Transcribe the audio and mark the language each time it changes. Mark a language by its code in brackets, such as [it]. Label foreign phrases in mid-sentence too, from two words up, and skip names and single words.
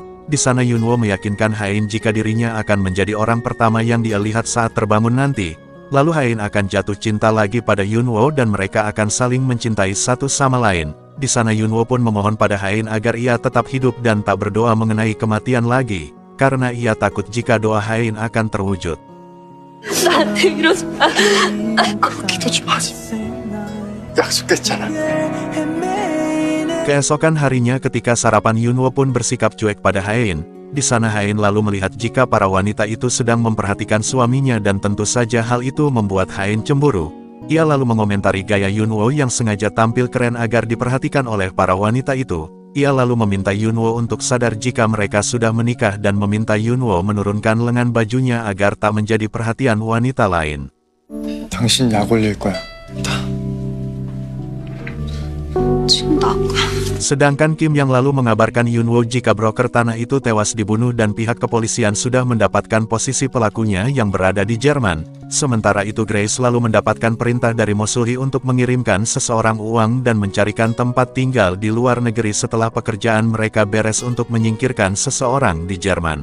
[id] Di sana Yunwo meyakinkan Hain jika dirinya akan menjadi orang pertama yang dia lihat saat terbangun nanti. Lalu Hain akan jatuh cinta lagi pada Yunwo dan mereka akan saling mencintai satu sama lain. Di sana Yunwo pun memohon pada Hain agar ia tetap hidup dan tak berdoa mengenai kematian lagi, karena ia takut jika doa Hain akan terwujud. [ko] 나한테 이러지 마. 기대지 마. 약속했잖아. [id] Keesokan harinya ketika sarapan Yunwo pun bersikap cuek pada Hain. Di sana Hain lalu melihat jika para wanita itu sedang memperhatikan suaminya dan tentu saja hal itu membuat Hain cemburu. Ia lalu mengomentari gaya Yunwo yang sengaja tampil keren agar diperhatikan oleh para wanita itu. Ia lalu meminta Yunwo untuk sadar jika mereka sudah menikah dan meminta Yunwo menurunkan lengan bajunya agar tak menjadi perhatian wanita lain. [ko] 당신 약 올릴 거야. 지금 나가. [id] Sedangkan Kim yang lalu mengabarkan Yunwo jika broker tanah itu tewas dibunuh dan pihak kepolisian sudah mendapatkan posisi pelakunya yang berada di Jerman. Sementara itu Grace selalu mendapatkan perintah dari Mosulhi untuk mengirimkan seseorang uang dan mencarikan tempat tinggal di luar negeri setelah pekerjaan mereka beres untuk menyingkirkan seseorang di Jerman.